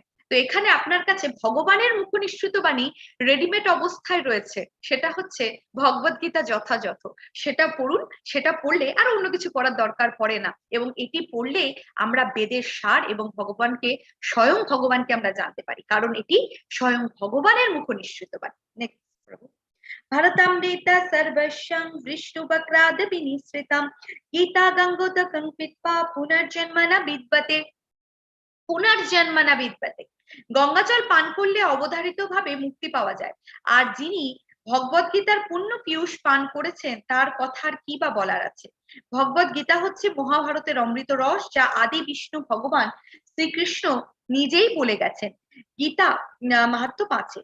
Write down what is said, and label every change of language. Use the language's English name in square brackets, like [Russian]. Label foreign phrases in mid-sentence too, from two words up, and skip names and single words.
[Bangla] তো এখানে আপনার কাছে ভগবানের মুখনিসৃত বাণী রেডিমেড অবস্থায় রয়েছে, সেটা হচ্ছে ভগবদ্গীতা যথাযথ। সেটা পড়ুন, সেটা পড়লে আর অন্য কিছু পড়ার দরকার পড়ে না, এবং এটি পড়লে আমরা বেদের সার এবং ভগবানকে, স্বয়ং ভগবানকে আমরা জানতে পারি, কারণ এটি স্বয়ং ভগবানের মুখনিসৃত বাণী। নেক্সট প্রভু। [Sanskrit] भरतमृत सर्वस्वं विष्णुवक्राद विनिसृतं गीता गंगोदकं पीत्वा पुनर्जन्म न विद्यते। পুনর্জন্ম না বিদ্যতে। [Bangla] গঙ্গাজল পান করলে অবধারিত ভাবে মুক্তি পাওয়া যায়, আর যিনি ভগবদ্গীতার পূর্ণ পীয়ূষ পান করেছেন তার কথার কি বা বলার আছে। ভগবদ্গীতা হচ্ছে মহাভারতের অমৃত রস, যা আদি বিষ্ণু ভগবান শ্রীকৃষ্ণ নিজেই বলে গেছেন গীতা মাহাত্ম্য 5-এ।